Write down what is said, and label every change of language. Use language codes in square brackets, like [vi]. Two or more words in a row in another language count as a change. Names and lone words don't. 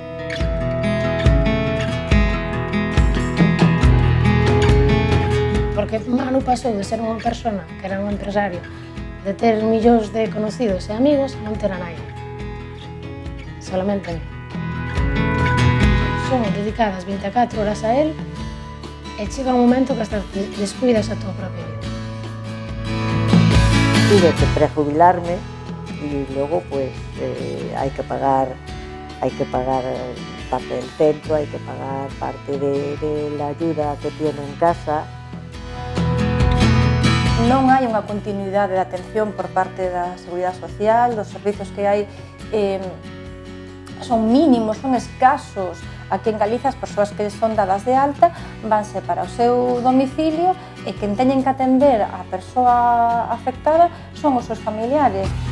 [gl] Porque Manu pasou de ser unha persona que era un empresario, de ter millóns de conocidos e amigos, non ter a nai. [es] Solamente a mí. [gl] Son dedicadas 24 horas a él e chega un momento que hasta descuidas a tua propia vida. [es] Tuve que prejubilarme y luego pues hay que pagar parte del centro, hay que pagar parte de la ayuda que tiene en casa. [gl] Non hai unha continuidade de atención por parte da Seguridade Social, dos servizos que hai son mínimos, son escasos. Aquí en Galicia as persoas que son dadas de alta vanse para o seu domicilio e quen teñen que atender a persoa afectada son os seus familiares.